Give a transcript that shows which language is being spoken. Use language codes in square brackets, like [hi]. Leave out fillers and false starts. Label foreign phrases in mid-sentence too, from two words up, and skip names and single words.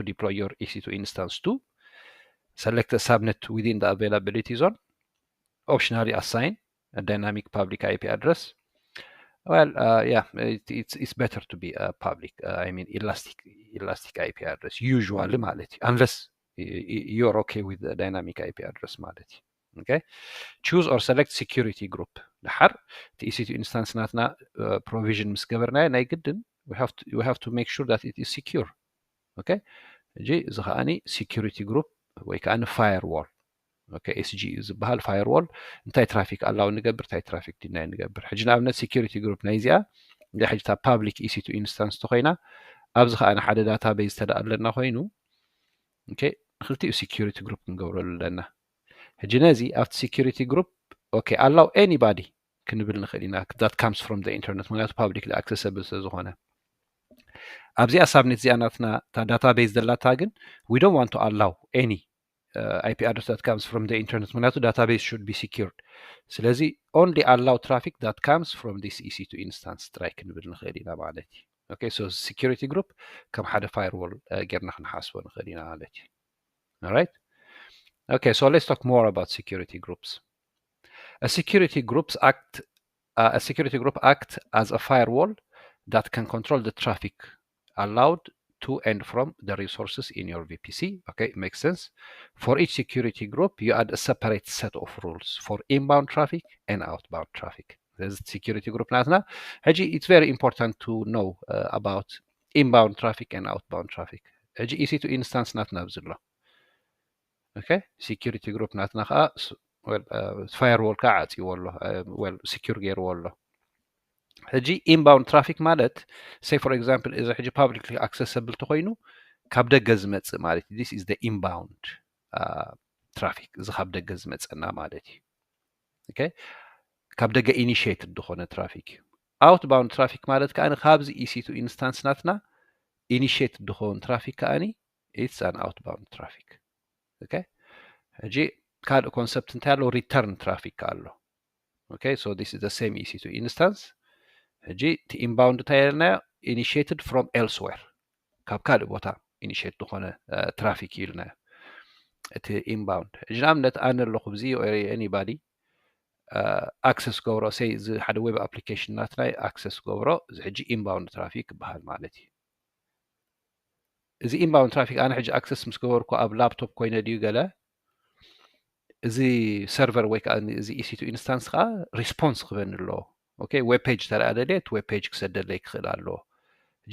[en] deploy your EC2 instance to select a subnet within the availability zone optionally assign a dynamic public IP address well yeah it's better to be a public I mean elastic IP address usually [ti] ማለት እዩ [en] unless you're okay with the dynamic IP address [ti] ማለት እዩ [en] okay choose or select security group ድሓር [ti] እቲ [en] EC2 instance [ti] ናትና provision ምስ ገበርና ናይ ግድን [en] we have to make sure that it is secure okay [ti] እጂ እዚ ከዓኒ [en] security group [ti] ወይ ከዓኒ firewall okay SG ዝበሃል firewall እንታይ ትራፊክ ኣላው ንገብር እንታይ ትራፊክ ዲናይ ንገብር ሕጂ ንኣብነት [en] security group [ti] ናይ እዚኣ ሕጂ ta [en] public EC2 instance [ti] ተኮይና ኣብዚ ከዓኒ ሓደ database ተዳኣለና ኮይኑ [en] okay ክልቲኡ security group [ti] ክንገብረሉ ኣለና ሕጂ ነዚ ኣብቲ [en] security group okay allow anybody [ti] ክንብል ንኽእል ኢና [en] that comes from the internet ምክንያቱ publicly accessible ስለዝኾነ [ti] ኣብዚኣ ሳብኔት እዚኣ ናትና ta database ዘላታ ግን [en] we don't want to allow any IP address that comes from the internet ምክንያቱ database should be secured ስለዚ only allow traffic that comes from this EC2 instance [ti] ጥራይ ክንብል ንኽእል ኢና ማለት እዩ [en] okay so security group [ti] ከም ሓደ firewall ጌርና ክንሓስቦ ንኽእል ኢና ማለት እዩ [en] all right okay so let's talk more about security groups a security group acts as a firewall that can control the traffic allowed to and from the resources in your VPC okay makes sense for each security group you add a separate set of rules for inbound traffic and outbound traffic there's security group [ti] ናትና ሕጂ [en] it's very important to know about inbound traffic and outbound traffic ሕጂ EC2 instance [ti] ናትና ብዝሎ [en] okay security group [ti] ናትና ከዓ [en] well firewall [ti] ከዓ ዓፂዎ ኣሎ [en] well secure [ti] ገይርዎ ኣሎ ሕጂ [en] inbound traffic ማለት say for example [ti] እዚ ሕጂ [en] publicly accessible [ti] ተኮይኑ ካብ ደገ ዝመጽእ ማለት [en] this is the inbound traffic [ti] እዚ ካብ ደገ ዝመጽና ማለት እዩ okay ካብ ደገ [en] initiated [ti] ዝኾነ ትራፊክ [en] outbound traffic [ti] ማለት ከኣኒ ካብዚ [en] EC2 instance ናትና initiated [ti] ዝኾን ትራፊክ ከኣኒ [en] it's an outbound traffic [ti] okay ሕጂ ካልእ ኮንሰፕት እንታይ ኣሎ [en] return traffic [ti] ኣሎ [en] okay so this is the same EC2 instance [ti] ሕጂ እቲ inbound እንታይ የለናዮ [en] initiated from elsewhere [ti] ካብ ካልእ ቦታ initiate ዝኾነ ትራፊክ ይልናዮ እቲ inbound ሕጂ ንኣብነት ኣነ ኣለኹ ብዚ [en] or anybody access [ti] ገብሮ say እዚ ሓደ [en] web application [ti] ናትናይ access ገብሮ እዚ ሕጂ [en] inbound traffic [ti] ይበሃል ማለት እዩ እዚ [en] inbound traffic [ti] ኣነ ሕጂ access ምስ ገበርኩ ኣብ ላፕቶፕ ኮይነ ድዩ ገለ እዚ server ወይ ከዓ እዚ [en] EC2 instance [ti] ከዓ response ክበን ኣለዎ okay [en] web page [ti] ተረኣ ደልየት [en] web page [ti] ክሰደለይ ክኽእል ኣለዎ ሕጂ